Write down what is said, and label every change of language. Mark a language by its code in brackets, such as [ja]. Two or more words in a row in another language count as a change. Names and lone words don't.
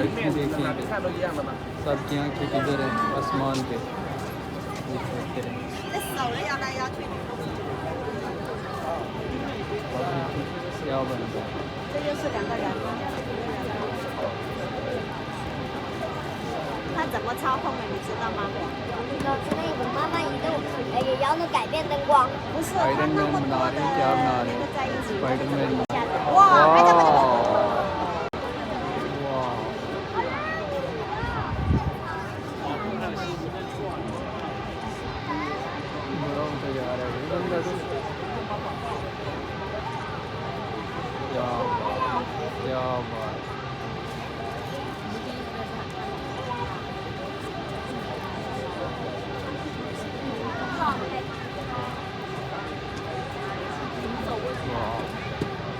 [ur] دیکھیں گے سبکی آنکھیں کدھر ہیں آسمان پہ یہ دیکھتے رہیں. کیا بن رہا ہے [zh] 这就是2个人。它怎么操控的，你知道吗？老师那个慢慢移动，也要能改变灯光。不是，它那么多的那个在一起。 [ur] اسپائیڈرمین [zh] 哇，还这么 [ur] بڑا اونچا جا رہا ہے یہ بندہ تو کیا بات واہ.